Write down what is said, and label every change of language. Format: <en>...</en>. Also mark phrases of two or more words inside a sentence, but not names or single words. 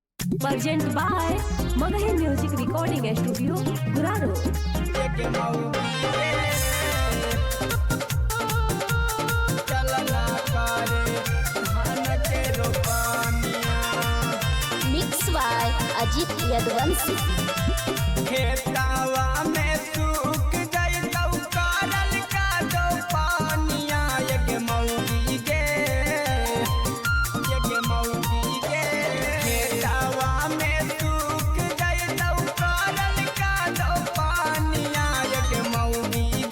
<en>Present by Magahi Music Recording Studio, Guraro. Mix by Ajit Yadvansi.</en> <mag>खेतावा में सूख गई तो करल का दो पानिया ये मौगी गे खेतावा में सूख गई तो करल का दो पानिया ये मौगी</mag>